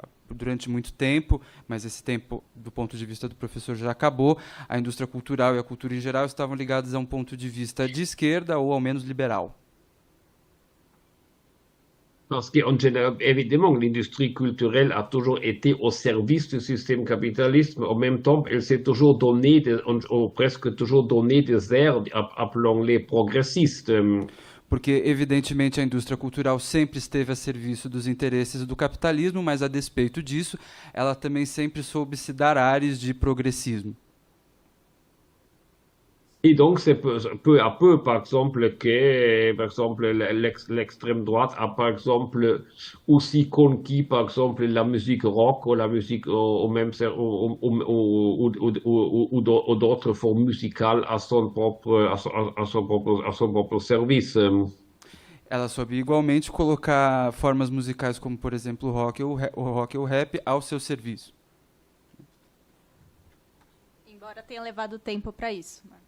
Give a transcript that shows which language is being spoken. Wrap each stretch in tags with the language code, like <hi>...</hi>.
<pt>durante muito tempo, mas esse tempo, do ponto de vista do professor, já acabou. A indústria cultural e a cultura em geral estavam ligadas a um ponto de vista de esquerda ou ao menos liberal.</pt> <fr>Parce qu'évidemment, l'industrie culturelle a toujours été au service du système capitaliste, mais en même temps, elle s'est toujours donné, ou presque toujours donné des airs, appelons-les progressistes.</fr> <pt>Porque, evidentemente, a indústria cultural sempre esteve a serviço dos interesses do capitalismo, mas, a despeito disso, ela também sempre soube se dar ares de progressismo.</pt> <fr>Et donc, c'est peu à peu, par exemple, que l'extrême droite a, par exemple, aussi conquis, par exemple, la musique rock ou la musique, ou même ou d'autres formes musicales à son propre service.</fr> <pt>Ela soube igualmente colocar formas musicais como, por exemplo, o rock ou o rap ao seu serviço. Embora tenha levado tempo para isso.</pt>